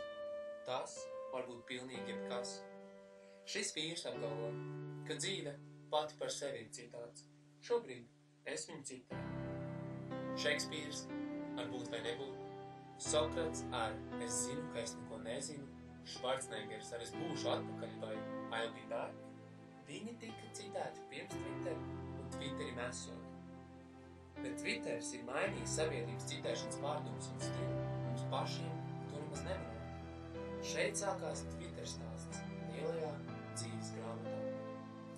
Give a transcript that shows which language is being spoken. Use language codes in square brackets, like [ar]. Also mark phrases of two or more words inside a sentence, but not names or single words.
[lv] Tas var būt pilnīgi jebkas. Šis vīrs apgalvo, ka dzīve pati par sevi ir citāts. Šobrīd es viņu citēju. Šekspīrs ar būt vai nebūt. Sokrats ar es zinu, ka es neko nezinu. Švarcnegers ar es būšu atpakaļ vai [en] I'll be back. [lv] Viņi tika citēti pirms Twitter un Twitteri mesot. Bet Twitters ir mainījis sabiedrības citēšanas pārdomas un stilu. Mums pašiem to nemaz nemanot. Šeit sākās Twitter stāsts lielajā dzīves grāmatā.